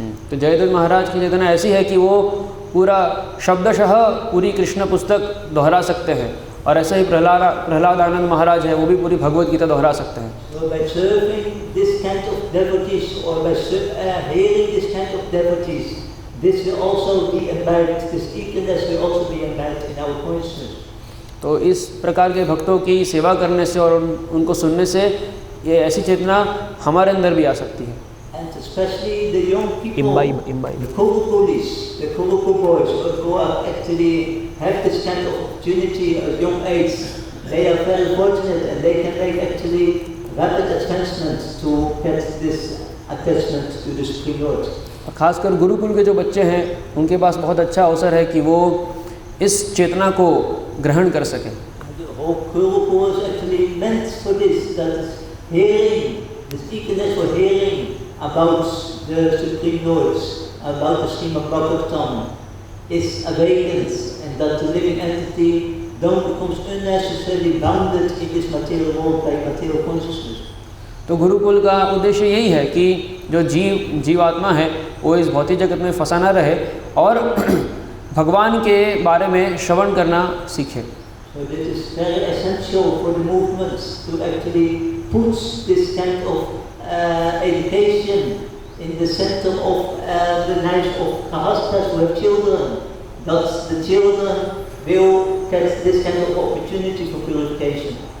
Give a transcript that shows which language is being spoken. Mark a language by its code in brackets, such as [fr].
[hi] तो जयदत्त महाराज की चेतना ऐसी है कि वो पूरा शब्दशः पूरी कृष्ण पुस्तक दोहरा सकते हैं, और ऐसे ही प्रहलाद आनंद महाराज है, वो भी पूरी भगवत गीता दोहरा सकते हैं। [en] So by serving this kind of devotees, or by hearing this kind of devotees, this will also be imbibed, this eagerness will also be imbibed in our consciousness. [hi] तो इस प्रकार के भक्तों की सेवा करने से और उनको सुनने से ये ऐसी चेतना हमारे अंदर भी आ सकती है। [en] And especially the young people, imbibe. the Kurukulis, the Kuruku boys who are actually have this kind of opportunity at young age, they are very fortunate and they can make actually rapid advancement to get this attachment to the Supreme Lord. [hi] खासकर गुरुकुल के जो बच्चे हैं, उनके पास बहुत अच्छा अवसर है कि वो इस चेतना को ग्रहण कर सकें। [en] The whole Gurukul is actually meant for this, that hearing, this eagerness for hearing about the Supreme Lord, about the Srimad Bhagavatam is awakened, and that the living entity don't becomes unnecessarily bounded in this material world by material consciousness. [hi] तो गुरुकुल का उद्देश्य यही है कि जो जीवात्मा है वो इस भौतिक जगत में फंसा ना रहे और भगवान के बारे में श्रवण करना सीखे। [en] So this is very essential for the movement to actually put this kind of education in the center of the lives of Grahasthas who have children, that the children will get this kind of opportunity for purification.